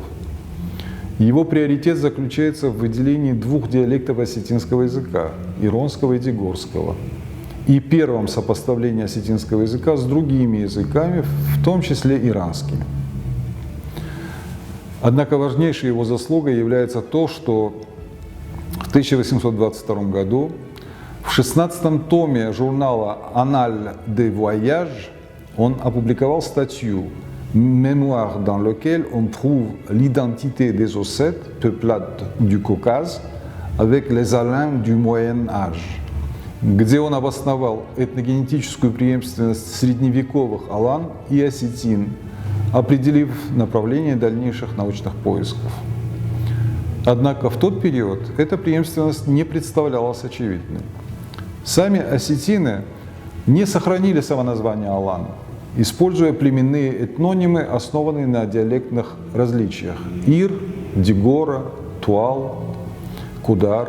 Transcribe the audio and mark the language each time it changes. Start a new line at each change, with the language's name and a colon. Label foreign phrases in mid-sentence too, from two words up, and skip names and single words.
Russian: Его приоритет заключается в выделении двух диалектов осетинского языка – иронского и дегорского, и первом сопоставлении осетинского языка с другими языками, в том числе иранскими. Однако важнейшей его заслугой является то, что в 1822 году в 16-м томе журнала «Annales de voyage» он опубликовал статью «Mémoire dans lequel on trouve l'identité des Ossètes, peuplades du Caucase, avec les Alains du Moyen Âge», где он обосновал этногенетическую преемственность средневековых алан и осетин, определив направление дальнейших научных поисков. Однако в тот период эта преемственность не представлялась очевидной. Сами осетины не сохранили самоназвание алан, используя племенные этнонимы, основанные на диалектных различиях – Ир, Дегора, Туал, Кудар.